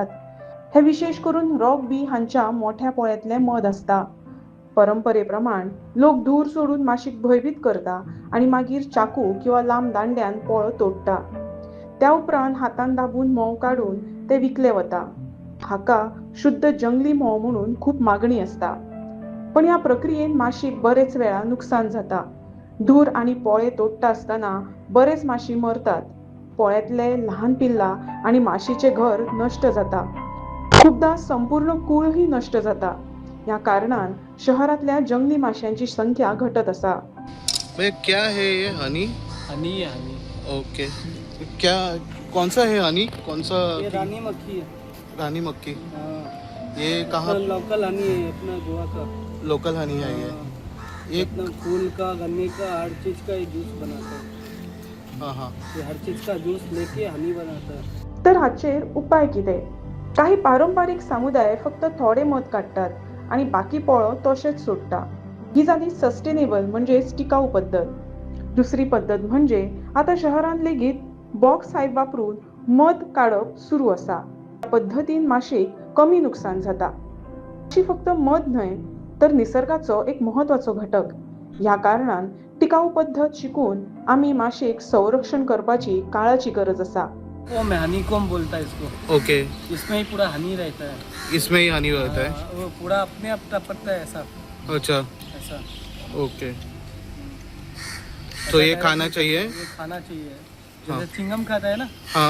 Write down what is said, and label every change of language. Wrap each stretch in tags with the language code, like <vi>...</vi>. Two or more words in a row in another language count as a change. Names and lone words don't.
<kok>हे विशेष करून रॉक बी हांच्या मोठ्या पोळ्यातले मध असता. परंपरेप्रमाण लोक धूर सोडून माशीक भयभीत करता आणि मागीर चाकू किंवा लांब दांड्यान पोळो तोडटा. त्या उपरांत हातान दाबून म्होंव काढून ते विकले वता. हाका शुद्ध जंगली म्होंव म्हणून खूप मागणी असता. पण या प्रक्रियेन माशीक बरेच वेळा नुकसान जाता. धूर आणि पोळे तोडटा असताना बरेच माशी मरतात. पोळ्यातले लहान पिल्ला आणि माशीचे घर नष्ट जाता. खूपदा संपूर्ण कुळही नष्ट जाता. या कारणान शहरातल्या जंगली माशांची संख्या घटत असा.</kok> <hi>भैया क्या है ये हनी? हनी है हनी। ओके, क्या कौन सा है हनी? कौन सा? ये रानी मक्खी है। रानी मक्खी। हाँ, ये कहाँ?</hi> <en>local honey</en> <hi>है अपना गोवा का।</hi> <en>local honey</en> <hi>है ये? ये अपना फूल का, गन्ने का, हर चीज का ये जूस बनाता है। हाँ हाँ। ये हर चीज का जूस लेके हनी बनाता है।</hi> <kok>तर हाचेर उपाय कितें? काही पारंपरिक समुदाय फक्त थोडे मध काढतात आणि बाकी पोळो तशेंच सोडटा. ही जाली सस्टेनेबल म्हणजेच टिकाऊ पद्धत. दुसरी पद्धत म्हणजे आता शहरांत लेगीत</kok> <en>box hive</en> <kok>वापरून मध काढप सुरू असा. या पद्धतीन माशीक कमी नुकसान जाता. माशी फक्त मध न्हय तर निसर्गाचो एक महत्वाचो घटक. ह्या कारणान टिकाऊ पद्धत शिकून आम्ही माशीक संरक्षण करपाची काळाची गरज असा.</kok> <hi>वो में</hi> <en>honey comb</en> <hi>बोलता है इसको। ओके, इसमें ही पूरा हनी रहता है। इसमें ही हनी रहता है? हाँ, वो पूरा अपने आप टपकता है ऐसा अच्छा, ऐसा। ओके। तो ये ऐसा खाना direct चाहिए? ये खाना चाहिए। हाँ। जैसे चिंगम खाता है ना, हाँ।</hi>